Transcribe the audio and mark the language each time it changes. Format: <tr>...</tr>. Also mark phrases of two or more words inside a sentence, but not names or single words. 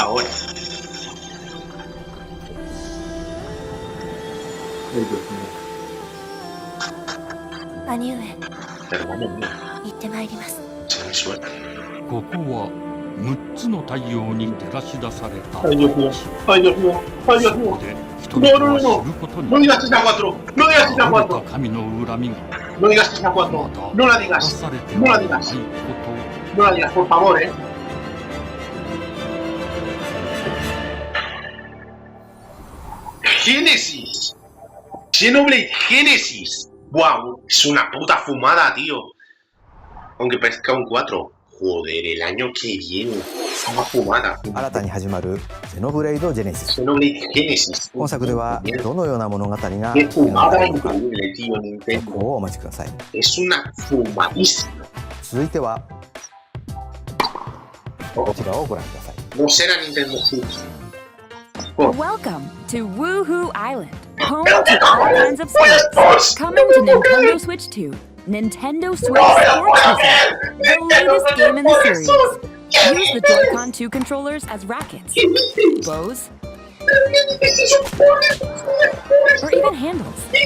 <ja>兄上、行ってまいります。ここは6つの太陽に照らし出された大地。そこで人々は知ることに倒れた神の恨みがまだ明かされてはないこと。</ja> <es>No la digas, por favor, Génesis. Xenoblade Génesis. Wow, es una puta fumada, tío. Aunque parezca un 4. Joder, el año que viene. Es una fumada.</es> <ja>新たに始まるゼノブレイド・ジェネシス。</ja> <es>Xenoblade Génesis.</es> <ja>今作ではどのような物語が描かれるのか、ここをお待ちください。</ja> <es>Es una fumadísima.</es> <ja>続いてはこちらをご覧ください。</ja> <es>No será Nintendo Switch.</es> <en>Welcome to Woohoo Island, home to all kinds of sports. Coming to Nintendo Switch 2, Nintendo Switch Sports Resort, the latest game in the series. Use the Joy-Con 2 controllers as rackets, bows, or even handles.</en>